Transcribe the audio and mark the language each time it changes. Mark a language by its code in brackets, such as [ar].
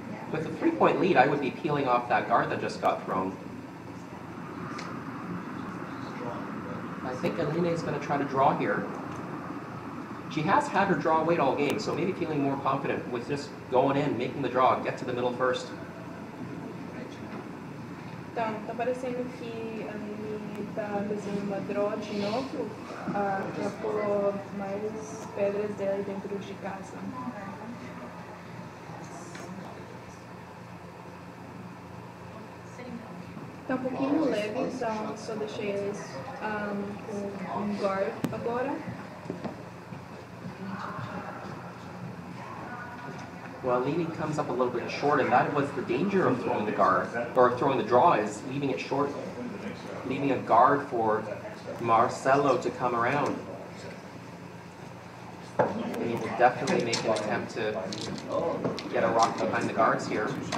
[en] With a 3-point lead, I would be peeling off that guard that just got thrown. I think Alina is going to try to draw here. She has had her draw weight all game, so maybe feeling more confident with just going in, making the draw, get to the middle first. [pt] Então, tá parecendo que a Aline tá fazendo uma draw de novo pra pôr mais pedras dela dentro de casa. Tá um pouquinho leve, então só deixei eles com um guard agora. [en] Well, Aline comes up a little bit short, and that was the danger of throwing the guard, or throwing the draw, is leaving it short, leaving a guard for Marcelo to come around. And he will definitely make an attempt to get a rock behind the guards here.